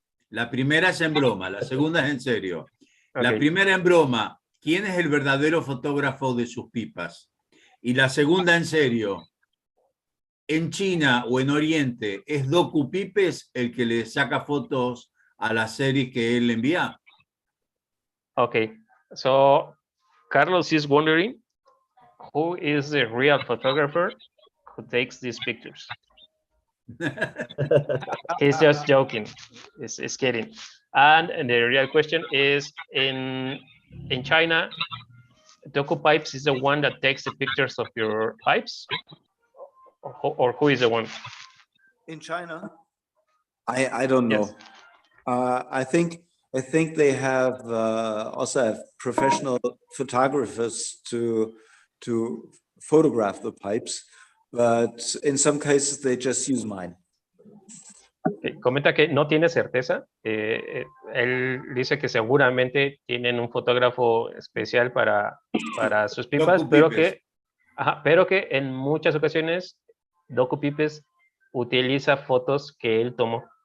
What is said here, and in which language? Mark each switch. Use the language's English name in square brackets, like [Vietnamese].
[Spanish] La primera es en broma, la segunda es en serio. La primera en broma, ¿quién es el verdadero fotógrafo de sus pipas? Y la segunda en serio, en China o en Oriente, ¿es Doku Pipes el que le saca fotos a las series que él envía? [English] Okay, so Carlos is wondering who is the real photographer who takes these pictures. He's just joking. He's kidding. And the real question is, in China, Doku Pipes is the one that takes the pictures of your pipes, or who is the one? In China, I don't know. Yes. I think they have also have professional photographers to photograph the pipes, but in some cases they just use mine. [Spanish] Comenta que no tiene certeza. Él dice que seguramente tienen un fotógrafo especial para sus pipas, pero que en muchas ocasiones Doku Pipes utiliza fotos que él tomó.